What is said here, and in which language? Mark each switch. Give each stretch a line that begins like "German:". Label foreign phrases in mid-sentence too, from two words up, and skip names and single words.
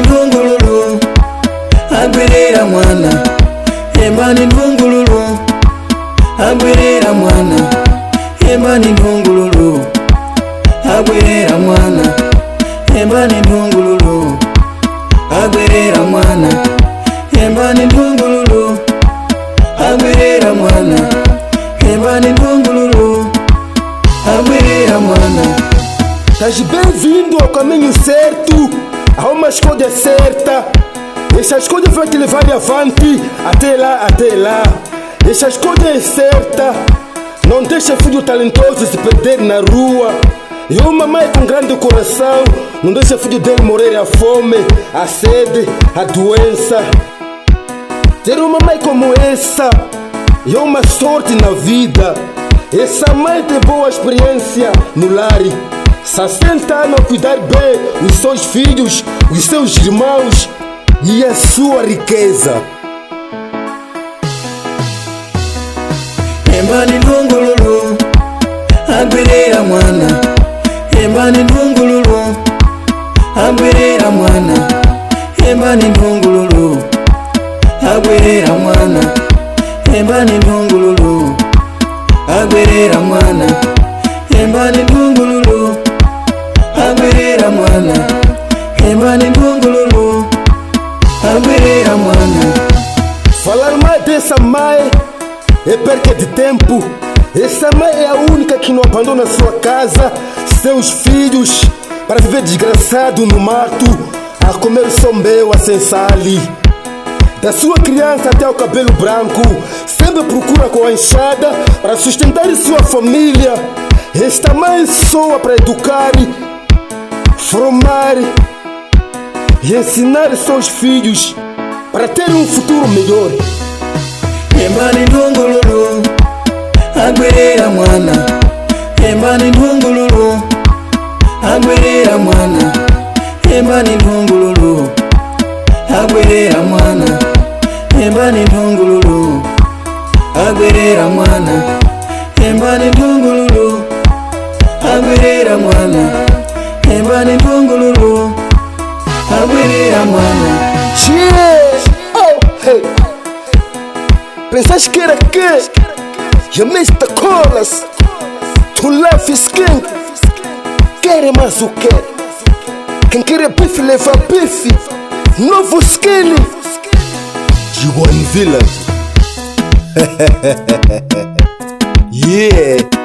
Makonde: ndungululu agwerera mwana embani ndungululu agwerera mwana embani ndungululu agwerera mwana embani ndungululu agwerera mwana embani ndungululu agwerera mwana embani ndungululu agwerera mwana.
Portuguese: Estás bem-vindo ao caminho certo, há uma escolha certa. Essa escolha vai te levar avante, até lá. Essa escolha é certa. Não deixa filho talentoso se perder na rua. E uma mãe com grande coração não deixa filho dele morrer a fome, a sede, a doença. Ter uma mãe como essa é uma sorte na vida. Essa mãe tem boa experiência no lar. 60 anos a cuidar bem os seus filhos, os seus irmãos e a sua riqueza.
Makonde: Embani ndungululu agwerera mwana embani ndungululu agwerera mwana embani ndungululu agwerera mwana embani ndungululu agwerera mwana embani ndungululu agwerera mwana embani ndungululu agwerera mwana.
Portuguese: Falar mais dessa mãe é perca de tempo. Essa mãe é a única que não abandona sua casa, seus filhos, para viver desgraçado no mato, a comer sombeu, a sem sali. Da sua criança até o cabelo branco, sempre procura com a enxada para sustentar sua família. Esta mãe soa para educar, formar e ensinar seus filhos para ter um futuro melhor.
Makonde: Embani ndungululu agwerera mwana embani ndungululu agwerera mwana embani ndungululu agwerera mwana embani ndungululu agwerera mwana embani ndungululu agwerera mwana embani ndungululu agwerera mwana.
Portuguese: Oh, hey. Pensaste que era quê? E a Mr. Colas, tu
English: love skin.
Portuguese: Quer mais o quê? Quem quer bife leva bife. Novo skin. G1 Village. Yeah.